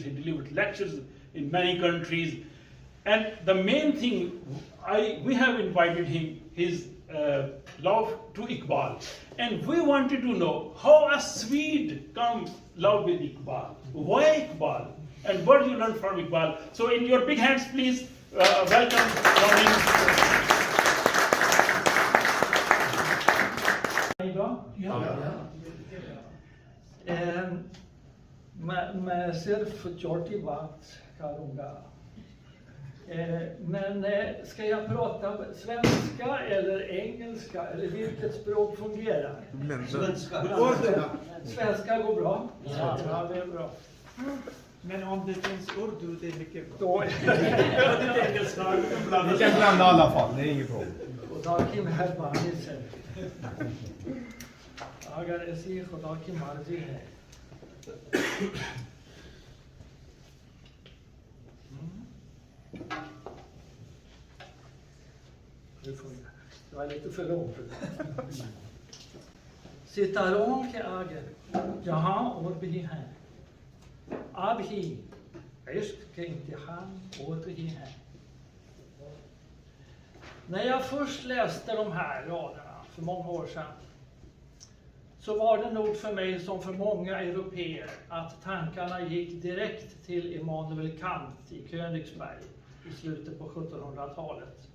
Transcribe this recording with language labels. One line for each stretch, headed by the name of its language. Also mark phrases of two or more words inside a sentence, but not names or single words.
English: He delivered lectures in many countries. And the main thing, we have invited him, his love to Iqbal. And we wanted to know how a Swede comes love with Iqbal. Why Iqbal? And what do you learn from Iqbal? So in your big hands, please, welcome Jan.
Urdu: میں صرف چھوٹی بات کروں گا.
Swedish: Men ska jag prata svenska eller engelska eller vilket språk fungerar? Svenska. Svenska går bra? Ja, det är bra. Men om det finns urdu, det är mycket bra. Då engelska. Vi kan blanda i alla fall, det är inget problem.
Urdu: خدا کی مہربانی سے اگر ایسی خدا کی مرضی ہے
Swedish: det var lite för långt.
Urdu: ستاروں کے آگے جہاں اور بھی ہیں اب ہی عشق کے امتحان اور بھی ہیں.
Swedish: När jag först läste de här raderna för många år sedan så var det nog för mig som för många européer att tankarna gick direkt till Immanuel Kant i Königsberg i slutet på 1700-talet.